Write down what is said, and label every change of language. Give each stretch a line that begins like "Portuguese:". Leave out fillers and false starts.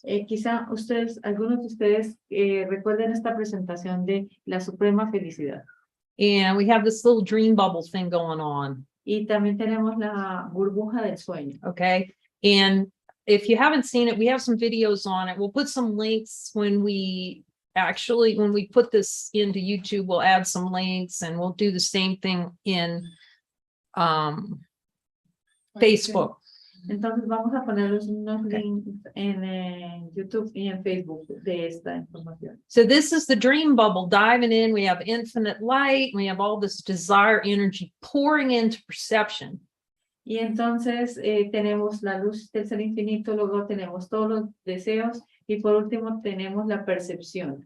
Spanish: Quizá algunos de ustedes recuerden esta presentación de la suprema felicidad.
English: And we have this little dream bubble thing going on.
Spanish: Y también tenemos la burbuja del sueño.
English: Okay, and if you haven't seen it, we have some videos on it. We'll put some links when we put this into YouTube, we'll add some links, and we'll do the same thing in Facebook.
Spanish: Entonces vamos a ponerles unos
English: Okay.
Spanish: links en YouTube y en Facebook de esta información.
English: So this is the dream bubble diving in. We have infinite light. We have all this desire energy pouring into perception.
Spanish: Y entonces tenemos la luz del ser infinito, luego tenemos todos los deseos y por último tenemos la percepción.